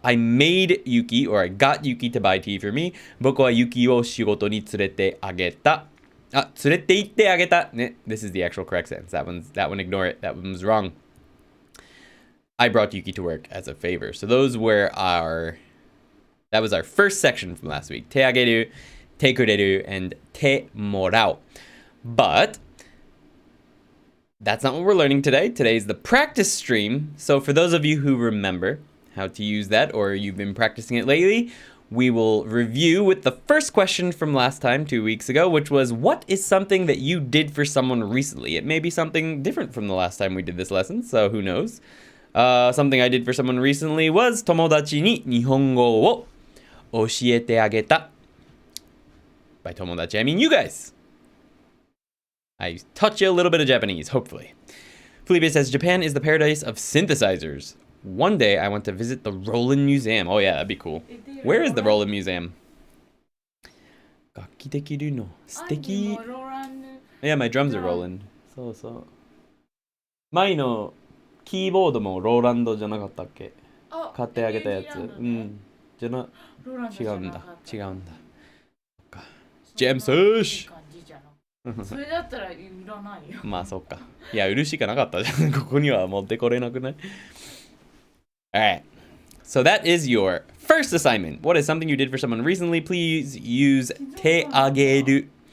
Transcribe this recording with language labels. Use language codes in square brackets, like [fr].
[en] I made Yuki, or I got Yuki to buy tea for me. Boku wa Yuki o shigoto ni tsurete ageta. 連れて行ってあげた. This is the actual correct sentence. That one, ignore it. That one was wrong. I brought Yuki to work as a favor. So that was our first section from last week. [ja] 手あげる, 手くれる, and 手もらう. [en] But that's not what we're learning today. Today's the practice stream. So for those of you who remember how to use that, or you've been practicing it lately, we will review with the first question from last time, 2 weeks ago, which was, what is something that you did for someone recently? It may be something different from the last time we did this lesson, so who knows? Something I did for someone recently was 友達に日本語を教えてあげた. By 友達, I mean you guys. I taught you a little bit of Japanese, hopefully. Felipe says, Japan is the paradise of synthesizers. One day I want to visit the Roland Museum. Oh yeah, that'd be cool. Where is the Roland Museum? [ja] 楽器できるの素敵. [en] Yeah, my drums are Roland. [ja] そうそう。前のキーボードもローランドじゃなかったっけ？買ってあげたやつ。うん。じゃな、違うんだ。違うんだ。ジェームスーシそれだったら売らないよ。まあそっか。いや、売るしかなかったじゃん。ここには持ってこれなくない？ [en] Alright. So that is your first assignment. What is something you did for someone recently? Please use 手あげる.